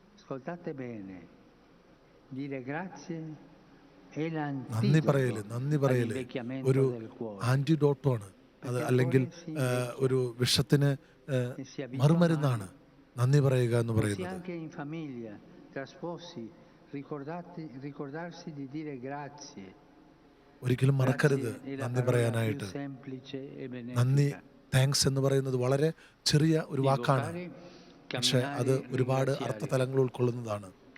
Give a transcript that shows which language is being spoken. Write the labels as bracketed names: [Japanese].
[Italian] Ascoltate bene, dire grazie è [Malayalam] നന്ദി പറയല് ഒരു ആന്റിഡോട്ടാണ്. അത് അല്ലെങ്കിൽ ഒരു വിഷത്തിന് മറുമരുന്നാണ് നന്ദി പറയുക എന്ന് പറയുന്നത്. [Italian] anche in famiglia, tra sposi, ricordarsi di dire grazie. [Malayalam] ഒരിക്കലും മറക്കരുത് നന്ദി പറയാനായിട്ട്. നന്ദി, താങ്ക്സ് എന്ന് പറയുന്നത് വളരെ ചെറിയ ഒരു വാക്കാണ്, പക്ഷെ അത് ഒരുപാട് അർത്ഥതലങ്ങൾ ഉൾക്കൊള്ളുന്നതാണ്.